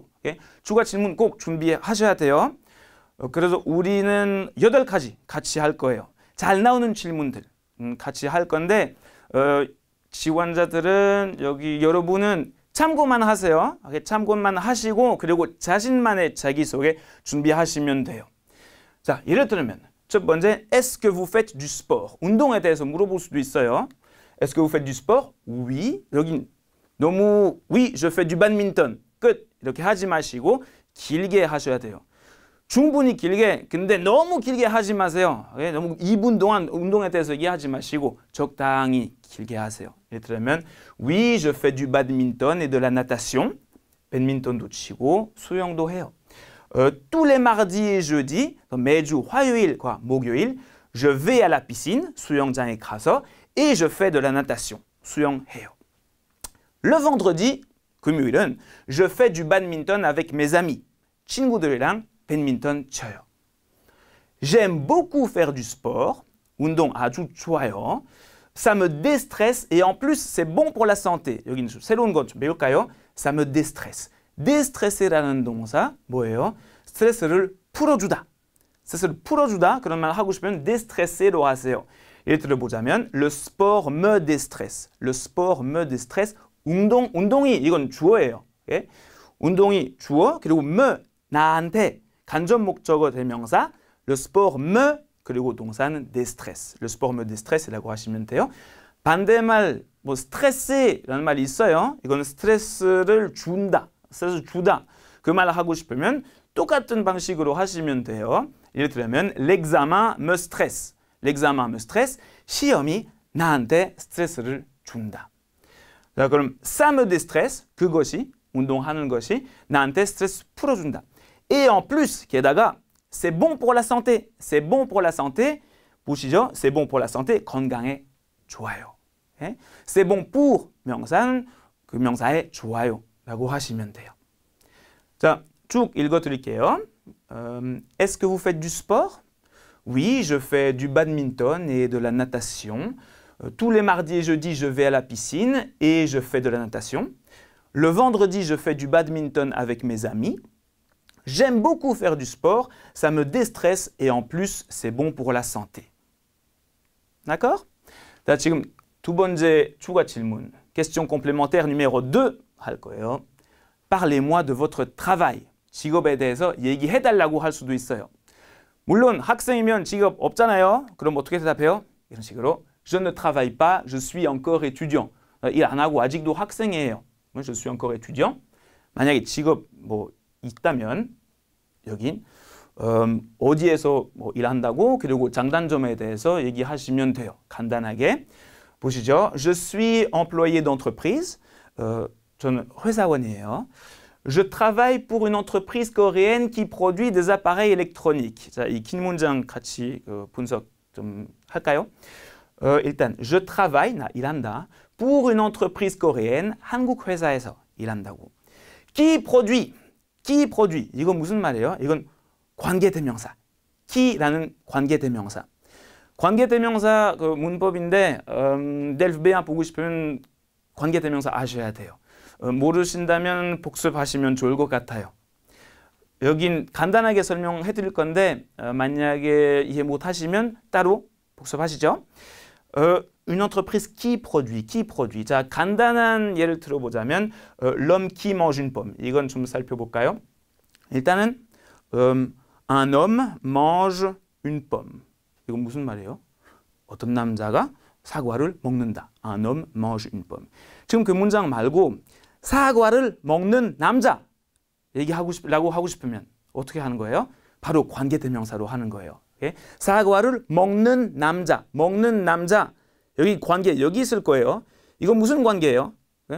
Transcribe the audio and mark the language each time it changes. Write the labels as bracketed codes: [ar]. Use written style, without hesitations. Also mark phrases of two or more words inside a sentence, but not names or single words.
[ko] 추가 질문 꼭 준비하셔야 돼요. 그래서 우리는 8가지 같이 할 거예요. 잘 나오는 질문들 같이 할 건데 지원자들은 여기 여러분은 참고만 하세요. 참고만 하시고 그리고 자신만의 자기소개 준비하시면 돼요. 자, 예를 들면 첫 번째, [fr] est-ce que vous faites du sport? [ko] 운동에 대해서 물어볼 수도 있어요. [fr] Est-ce que vous faites du sport? Oui. [ko] 여기 너무 [fr] oui, je fais du badminton. [ko] 끝. 이렇게 하지 마시고 길게 하셔야 돼요. 충분히 길게, 근데 너무 길게 하지 마세요. 너무 2분 동안 운동에 대해서 얘기하지 마시고 적당히 길게 하세요. 예를 들면 [fr] Oui, je fais du badminton et de la natation. [ko] 배드민턴도 치고 수영도 해요. [fr] Tous les mardis et jeudis, [ko] 매주 화요일과 목요일, [fr] je vais à la piscine, [ko] 수영장에 가서 [fr] et je fais de la natation, 수영해요. Le vendredi, 금요일은 je fais du badminton avec mes amis. [ko] 친구들이랑 배드민턴 쳐요. [fr] J'aime beaucoup faire du sport. [ko] 운동 아주 좋아요. [fr] Ça me déstresse et en plus c'est bon pour la santé. [ko] 여기는 좀 새로운 것 좀 배울까요? [fr] Ça me déstresse. [ko] déstresse라는 동사 뭐예요? 스트레스를 풀어주다. 스트레스를 풀어주다 그런 말 하고 싶으면 déstresse로 하세요. 예를 들어보자면 [fr] le sport me déstresse. le sport me déstresse. [ko] 운동이 이건 주어예요. 예? 운동이 주어 그리고 me 나한테 간접 목적어 대명사 [fr] le sport me [ko] 그리고 동사는 déstresse. [fr] le sport me déstresse라고 [ko] 하시면 돼요. 반대말 뭐 스트레스라는 말이 있어요. 이거는 스트레스를 준다. 스트레스 주다. 그 말을 하고 싶으면 똑같은 방식으로 하시면 돼요. 예를 들면 [fr] l'examen me stresse. l'examen me stresse. [ko] 시험이 나한테 스트레스를 준다. 자, 그럼 [fr] ça me déstresse. [ko] 그것이 운동하는 것이 나한테 스트레스 풀어준다. [fr] Et en plus, 게다가 c'est bon pour la santé. c'est bon pour la santé. 보시죠? c'est bon pour la santé. [ko] 건강에 좋아요. 예? [fr] c'est bon pour [ko] 명사는 그 명사에 좋아요 라고 하시면 돼요. 자, 쭉 읽어드릴게요. [fr] Est-ce que vous faites du sport? Oui, je fais du badminton et de la natation. Tous les mardis et jeudis, je vais à la piscine et je fais de la natation. Le vendredi, je fais du badminton avec mes amis. J'aime beaucoup faire du sport, ça me déstresse et en plus, c'est bon pour la santé. D'accord? [ko] 자, 지금 두 번째 추가 질문. [fr] question complémentaire numéro 2 [ko] 할 거예요. [fr] Parlez-moi de votre travail. [ko] 직업에 대해서 얘기해달라고 할 수도 있어요. 물론 학생이면 직업 없잖아요. 그럼 어떻게 대답해요? 이런 식으로 [fr] Je ne travaille pas, je suis encore étudiant. [ko] 일 안 하고 아직도 학생이에요. [fr] Je suis encore étudiant. [ko] 만약에 직업 뭐 있다면 여긴 어디에서 뭐 일한다고 그리고 장단점에 대해서 얘기하시면 돼요. 간단하게 보시죠. [fr] Je suis employé d'entreprise. [ko] 저는 회사원이에요. [fr] Je travaille pour une entreprise coréenne qui produit des appareils électroniques. [ko] 자, 이 긴 문장 같이 분석 좀 할까요? [fr] 일단 je travaille, [ko] 나 일한다. [fr] pour une entreprise coréenne, [ko] 한국 회사에서 일한다고. [fr] qui produit, [ko] 이건 무슨 말이에요? 이건 관계대명사. qui라는 관계대명사. 관계대명사 그 문법인데 델프 B1 보고 싶으면 관계대명사 아셔야 돼요. 모르신다면 복습하시면 좋을 것 같아요. 여긴 간단하게 설명해 드릴 건데 만약에 이해 못하시면 따로 복습하시죠. [fr] Une entreprise qui produit. [ko] 자, 간단한 예를 들어보자면 [fr] l'homme qui mange une pomme. [ko] 이건 좀 살펴볼까요? 일단은 [fr] un homme mange une pomme. [ko] 이건 무슨 말이에요? 어떤 남자가 사과를 먹는다. [fr] Un homme mange une pomme. [ko] 지금 그 문장 말고 사과를 먹는 남자 얘기하고 하고 싶으면 어떻게 하는 거예요? 바로 관계대명사로 하는 거예요. 예? 사과를 먹는 남자. 여기 관계 여기 있을 거예요. 이건 무슨 관계예요? 예?